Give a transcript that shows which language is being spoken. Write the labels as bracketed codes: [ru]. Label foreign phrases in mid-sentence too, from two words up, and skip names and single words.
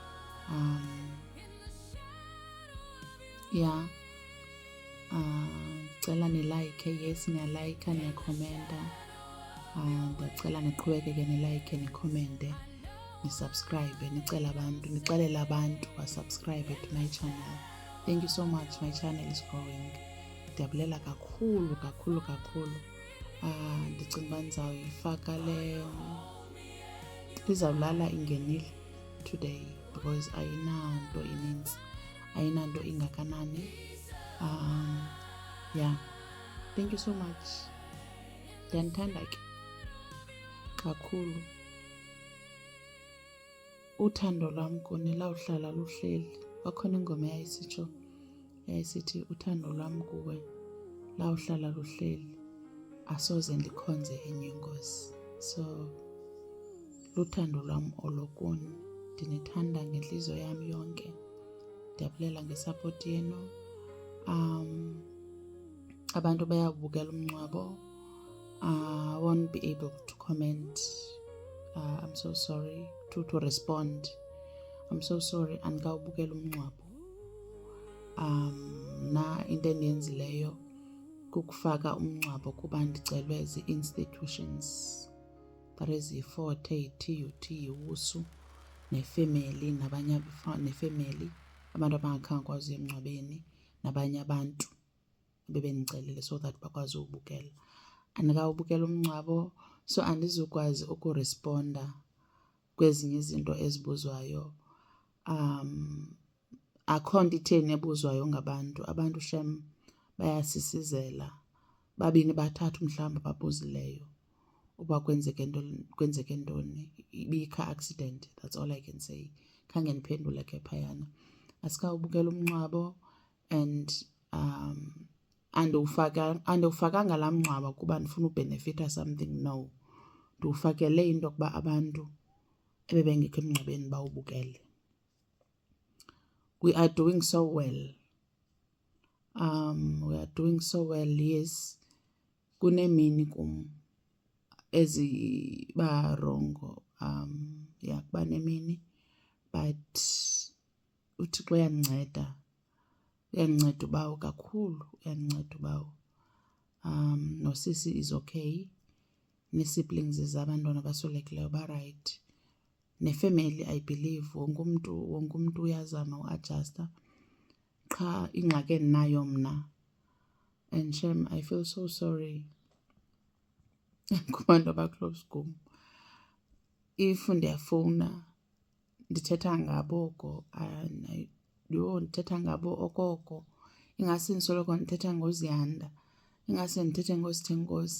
[en] Yeah. [xh] Ndicela nilike. Yes, niyalike, niyakhomenta. Ndiyacela niqhubekeke nilike, nikhomente, nisubscribe, nixelele abantu basubscribe [en] to my channel. Thank you so much. My channel is growing. [xh] Ndiyabulela kakhulu. Ndicinga uba ndizawuyifaka izawulala ingenile today because ayinanto ininzi, ayinanto ingakanani. [en] Yeah. Thank you so much. [xh] Ndiyanithanda ke kakhulu. Uthando lwam kuni lawuhlala luhleli. Kwakhona ingoma yayisithi uthando lwam kuwe lawuhlala luhleli, asoze ndikhonze enye inkosi. So luthando lwam olokuni. Ndinithanda ngenhliziyo yam yonke. Ndiyabulela ngesupport yenu. Abantu bayabukela umncwabo. [en] I won't be able to comment. I'm so sorry to respond. I'm so sorry. [xh] Andikawubukela umncwabo. Na into endiyenzileyo kukufaka umncwabo kuba ndicelwe zi-institutions. [en] That is i-Fort, i-TUT, [xh] iWusu, nefamily, nefamily, abantu abangakhange kwazi emncwabeni, nabanye abantu bebendicelile [en] so that [xh] bakwazi ubukela. Andikawubukela umncwabo, so andizukwazi ukuresponda kwezinye izinto ezibuzwayo. Akho nto itheni ebuzwayo ngabantu. Abantu shem bayasisizela. 2 bathathu mhlawumbi babuzileyo uba kwenzeke ntoni. [en] Ibikho accident. That's all I can say. [xh] Khange ndiphendule ke phayana. Asikawubukela umncwabo and andiwufakanga laa mncwaba kuba ndifuna ubenefita something. [en] No. [xh] Ndiwufakele into yokuba abantu ebebengekho emngcwabeni bawubukele. [en] We are doing so well. We are doing so well, yes. [xh] Kunemini kum eziba rongo. Yeah, kuba nemini. But uThixo uyandinceda. Uyandinceda ubawo kakhulu. Uyandinceda ubawo. Nosisi [en] is okay. [xh] Ne-siblings zabantwana abaswelekileyo ba-right. Nefamily, [en] I believe, [xh] wonke umntu uyazama uadjusta. Qha ingxaki endinayo mna. [en] And shem, I feel so sorry [xh] kubantu abaclose kum. If ndiyafowuna ndithetha ngabo oko, ndithetha ngabo okoko. Ingase ndisoloko ndithetha ngoZiyanda. Ingase ndithethe ngoSithenkosi.